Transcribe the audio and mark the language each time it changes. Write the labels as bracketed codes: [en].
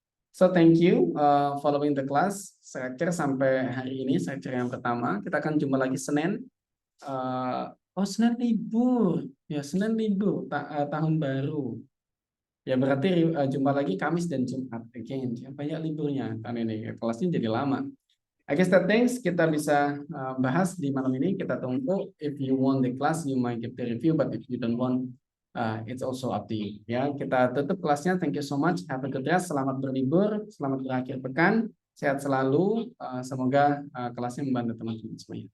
[en] So thank you following the class. [id] Saya sampai hari ini, saya yang pertama. Kita akan jumpa lagi Senin. Senin libur. Ya, Senin libur, tahun baru. Ya berarti jumpa lagi Kamis dan Jumat. Again, ya, banyak liburnya. Kan ini kelasnya jadi lama. [en] I guess that things [id] kita bisa bahas di malam ini. Kita tunggu. [en] If you want the class, you might give the review. But if you don't want, it's also up to you. [id] Ya, kita tutup kelasnya. [en] Thank you so much. Have a good rest. [id] Selamat berlibur. Selamat berakhir pekan. Sehat selalu. Semoga kelasnya membantu teman-teman semuanya.